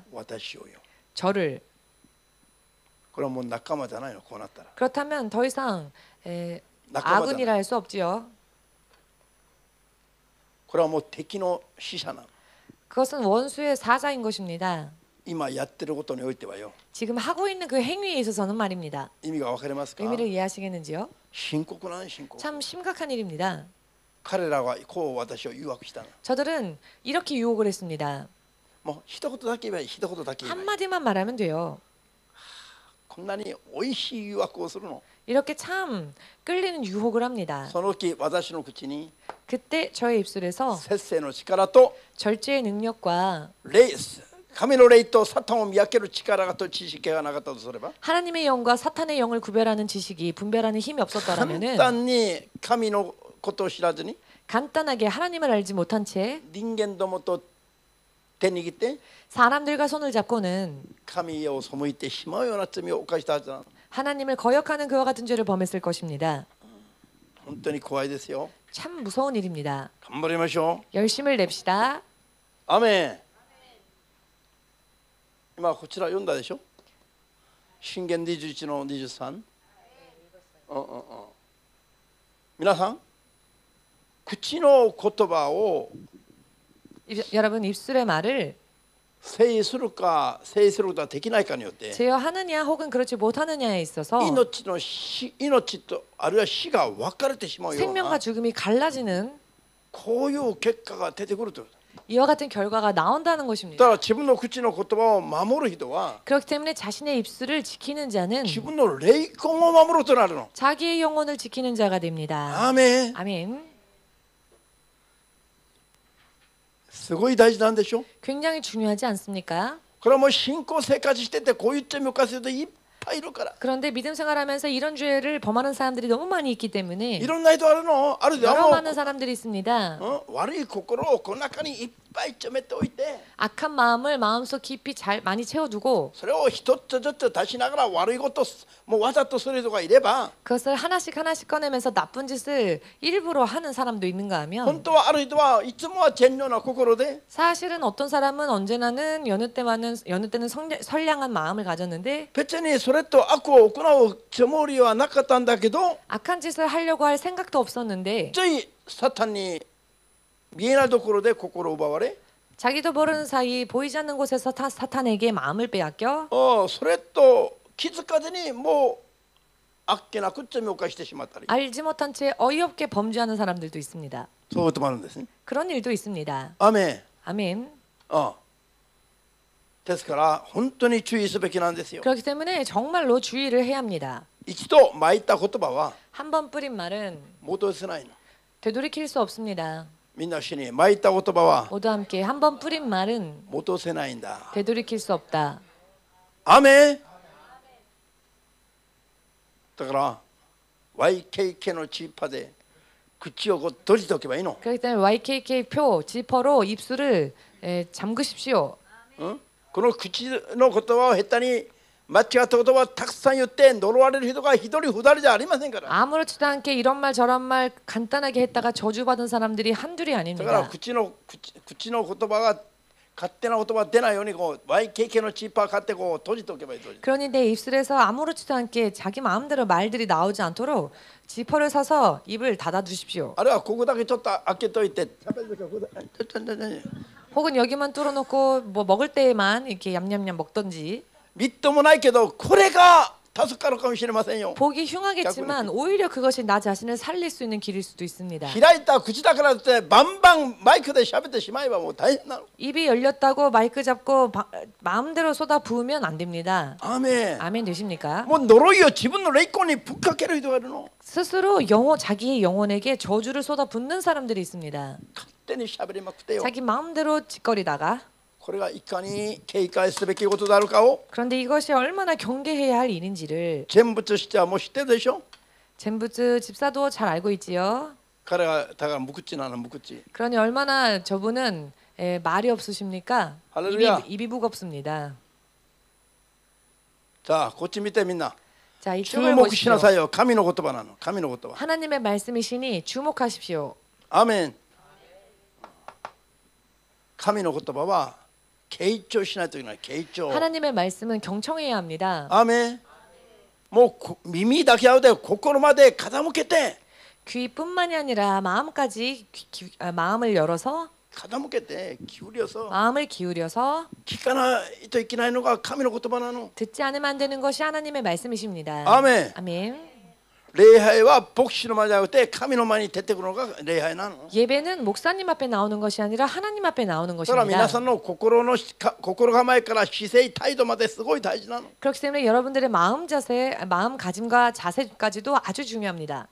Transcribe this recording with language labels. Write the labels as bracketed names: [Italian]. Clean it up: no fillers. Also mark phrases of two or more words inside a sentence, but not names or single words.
[Japanese] 私をよ。 [Korean] 저를. [Japanese] これはもう仲間じゃないの。こうなったら。 [Korean] 그렇다면 더 이상 [Japanese] 仲間じゃ [Korean] 아군이라 [Japanese] ない。 [Korean] 할 수 없지요. [Japanese] これはもう敵の使者なの。 [Korean] 그것은 원수의 사자인 것입니다. [Japanese] 今やってることにおいてはよ。 [Korean] 지금 하고 있는 그 행위에 있어서는 말입니다. [Japanese] 意味がわかりますか？ [Korean] 의미를 이해하시겠는지요? [Japanese] 深刻な深刻。 [Korean] 참 심각한 일입니다. [Japanese] 彼らはこう私を誘惑したの。 [Korean] 저들은 이렇게 유혹을 했습니다. [Japanese] もう一言だけ言えばいい。一言だけ言えばいい。 [Korean] 한마디만 말하면 돼요. [Japanese] こんなに美味しい誘惑をするの。 [Korean] 이렇게 참 끌리는 유혹을 합니다. [Japanese] その時私の口に [Korean] 그때 저의 입술에서 [Japanese] 節制の力と [Korean] 절제의 능력과 [Japanese] 神の霊とサタンを見分ける力と知識がなかったとすれば、 [Korean] 하나님의 영과 사탄의 영을 구별하는 지식이 분별하는 힘이 [Japanese] 簡 [Korean] 없었더라면은 [Japanese] 単に神のことを知らずに [Korean] 간단하게 하나님을 알지 못한 채 [Japanese] 人間どもと手握って [Korean] 사람들과 손을 잡고는 [Japanese] 神を背いてしまうような罪を犯したはずなの。 [Korean] 하나님을 거역하는 그와 같은 죄를 범했을 것입니다. [Japanese] 本当に怖いですよ。 [Korean] 참 무서운 일입니다. [Japanese] 頑張りましょう。 [Korean] 열심을 냅시다. [Japanese] アメン。今こちら読んだでしょ。箴言21の23。皆さん、口の言葉を [Korean] 여러분 입술의 말을 [Japanese] 制するか制することができないかによって [Korean] 제어하느냐 혹은 그렇지 못하느냐에 있어서 [Japanese] 命とあるいは死が分かれてしまうよう [Korean] 생명과 [Japanese] な [Korean] 죽음이 갈라지는 [Japanese] こういう結果が出てくるという。 [Korean] 이와 같은 결과가 나온다는 [Japanese] だ [Korean] 것입니다. [Japanese] から自分の口の言葉を守る人は [Korean] 그렇기 때문에 자신의 입술을 지키는 자는 [Japanese] 自分の霊魂を守るとなるの。 [Korean] 자기의 영혼을 지키는 자가 됩니다. [Japanese] アーメン。 [Korean] 아멘. [Japanese] すごい大事なんでしょ。 [Korean] 굉장히 중요하지 않습니까? [Japanese] これはもう信仰生活しててこういう罪を犯す人いっぱいいるから。 [Korean] 그런데 믿음 생활하면서 이런 죄를 범하는 사람들이 너무 많이 있기 [Japanese] い [Korean] 때문에 [Japanese] ろんな人あるの。あるで [Korean] 여러 [Japanese] も [Korean] 많은 사람들이 있습니다. [Japanese] 悪い心をこの中にいっぱい詰めておいて [Korean] 악한 마음을 마음속 깊이 많이 채워두고 [Japanese] それを一つずつ出しながら悪いこともうわざとする人がいれば [Korean] 그것을 하나씩 꺼내면서 나쁜 짓을 일부러 하는 사람도 있는가 [Japanese] 本 [Korean] 하면 [Japanese] 当はある人はいつもは善良な心で [Korean] 사실은 어떤 사람은 언제나는 여느 때는 선량한 마음을 가졌는데 [Japanese] 別にそれと悪を行うつもりはなかったんだけど [Korean] 악한 짓을 하려고 할 생각도 없었는데 [Japanese] ついサタンに見えないところで心を奪われ [Korean] 자기도 모르는 사이 보이지 않는 곳에서 사탄에게 마음을 빼앗겨 [Japanese] それと気づかずにもうあっけなく罪を犯してしまったり [Korean] 알지 못한 채 어이없게 범죄하는 사람들도 있습니다. [Japanese] そういうこともあるんですね。 [Korean] 그런 일도 있습니다. [Japanese] アーメン。 [Korean] 아멘. [Japanese] ですから本当に注意すべきなんですよ。 [Korean] 그렇기 때문에 정말로 주의를 해야 합니다. [Japanese] 一度まいた言葉は [Korean] 한 번 뿌린 말은 [Japanese] 戻せないの。 [Korean] 되돌이킬 수 없습니다. [Japanese] みんな一緒にまいた言葉は [Korean] 모두 함께 한 번 뿌린 말은 [Japanese] 戻せないんだ。 [Korean] 되돌이킬 수 없다. [Japanese] アーメン。だから YKK のチーパーで口をこう閉じておけばいいの。 [Korean] 그렇기 때문에 YKK 표 지퍼로 입술을 잠그십시오. [Japanese] この口の言葉を下手に間違った言葉をたくさん言って呪われる人が一人二人じゃありませんから。 [Korean] 아무렇지도 않게 이런 말 저런 말 간단하게 했다가 저주받은 사람들이 한둘이 [Japanese] だから [Korean] 아닙니다. [Japanese] 口の言葉が勝手な言葉出ないようにこう YKK のチーパー買ってこう閉じておけばいい。 [Korean] 그러니 내 입술에서 아무렇지도 않게 자기 마음대로 말들이 나오지 않도록 지퍼를 사서 입을 닫아 두십시오. [Japanese] あるいはここだけちょっと開けといて喋る時はここだ [Korean] 혹은 여기만 뚫어놓고 뭐 먹을 때에만 이렇게 얌얌얌 먹던지. [Japanese] みっともないけどこれが助かるかもしれませんよ。 [Korean] 보기 흉하겠지만 오히려 그것이 나 자신을 살릴 수 있는 길일 수도 있습니다. [Japanese] 開いた口だからってバンバンマイクで喋ってしまえばもう大変なの。 [Korean] 입이 열렸다고 마이크 잡고 마음대로 쏟아 부으면 안 됩니다. [Japanese] アーメン。 [Korean] 아멘 되십니까? [Japanese] もう呪いを自分の霊魂にぶっかける人がいるの。 [Korean] 스스로 자기의 영혼에게 저주를 쏟아 붓는 사람들이 있습니다. [Japanese] 勝手に喋りまくってよ。 [Korean] 자기 마음대로 짓거리다가 [Japanese] これがいかに警戒すべきことであるかを [Korean] 그런데 이것이 얼마나 경계해야 할 일인지를 [Japanese] 全部としてはもう知ってるでしょ。 [Korean] 젠부즈 집사도 잘 알고 있지요. [Japanese] 彼がだから無口なの無口。 [Korean] 그러니 얼마나 저분은 말이 없으십니까? 할렐루야. 입이 무겁습니다. [Japanese] さあこっち見てみんな。 [Korean] 자, 이 [Japanese] 注 [Korean] 춤을 [Japanese] 目しな [Korean] 보십시오. [Japanese] さいよ。神の言葉なの。神の言葉。 [Korean] 하나님의 말씀이시니 주목하십시오. [Japanese] アーメン。神の言葉は傾聴しないといけない。傾聴。 [Korean] 하나님의 말씀은 경청해야 합니다. [Japanese] アーメン。もう耳だけあるで心まで傾けて [Korean] 귀뿐만이 아니라 마음까지 마음을 열어서 [Japanese] 傾けて 기울여서 [Korean] 마음을 기울여서 聞かないといけないのが神の言葉なの。 듣지 않으면 안 되는 것이 하나님의 말씀이십니다. 아멘. 아멘. [Japanese] 礼拝は牧師の前じゃなくて神の前に出てくるのが礼拝なの。 [Korean] 예배는 목사님 앞에 나오는 것이 아니라 하나님 앞에 나오는 [Japanese] だから皆 [Korean] 것입니다. [Japanese] さんの心構えから姿勢態度まですごい大事なの。 [Korean] 그렇기 때문에 여러분들의 마음가짐과 자세까지도 아주 중요합니다.